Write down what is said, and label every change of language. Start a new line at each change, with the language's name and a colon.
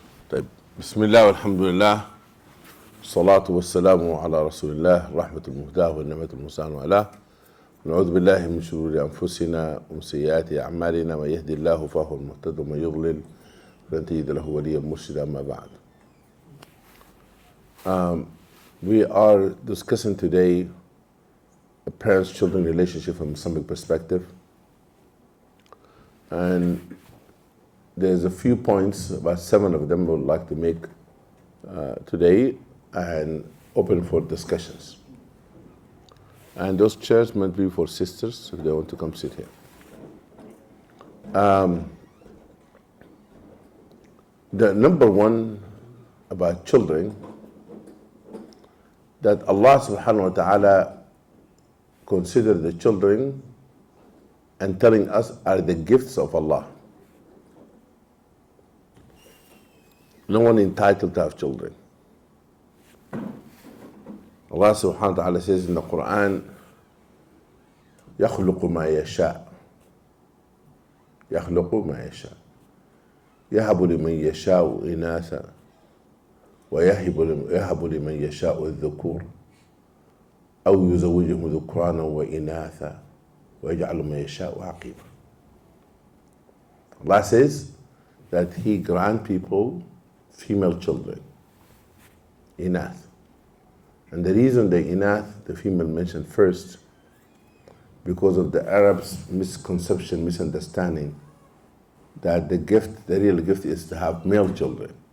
Arabic: طيب، بسم الله والحمد لله والصلاة والسلام على رسول الله رحمة المهداة والنعمة المستعان وعلاه. نعوذ بالله من شرور أنفسنا ومن سيئات أعمالنا، من يهدي الله فهو المهتد ومن يضلل فلن تجد له وليا مرشدا. أما بعد,
English: we are discussing today a parents-children relationship from Islamic perspective, and there's a few points, about 7 of them, we would like to make today and open for discussions. And those chairs might be for sisters if they want to come sit here. The number one about children, that Allah subhanahu wa ta'ala consider the children and telling us are the gifts of Allah. No one entitled to have children. Allah subhanahu wa ta'ala says in the Quran,
Arabic: يخلق ما يشاء يخلق ما يشاء يهب لمن يشاء إناثا ويهب لمن يشاء الذكور أو يزوجهم ذكرانا وإناثا ويجعل من يشاء عقيما.
English: Allah says that He grant people female children, inath. And the reason the inath, the female, mentioned first, because of the Arabs' misconception, misunderstanding, that the real gift is to have male children.